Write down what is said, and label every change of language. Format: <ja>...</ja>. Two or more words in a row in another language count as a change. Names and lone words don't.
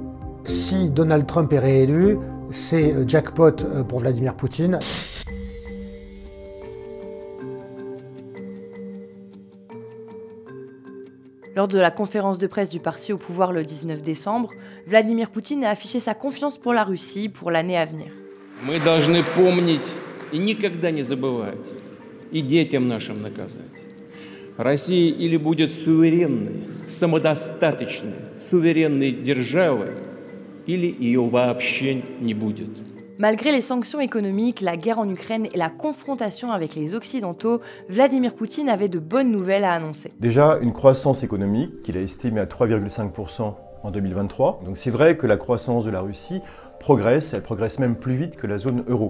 <fr>Si Donald Trump est réélu, c'est jackpot pour Vladimir Poutine. Lors de la conférence de presse du parti au pouvoir le 19 décembre, Vladimir Poutine a affiché sa confiance pour la Russie pour l'année à venir.</fr> <ru>Мы должны помнить и никогда не забывать, и детям нашим наказать. Россия или будет суверенной, самодостаточной, суверенной державой, или ее вообще не будет.</ru> <fr>Malgré les sanctions économiques, la guerre en Ukraine et la confrontation avec les Occidentaux, Vladimir Poutine avait de bonnes nouvelles à annoncer. Déjà, une croissance économique qu'il a estimée à 3,5% en 2023. Donc c'est vrai que la croissance de la Russie progresse, elle progresse même plus vite que la zone euro.</fr>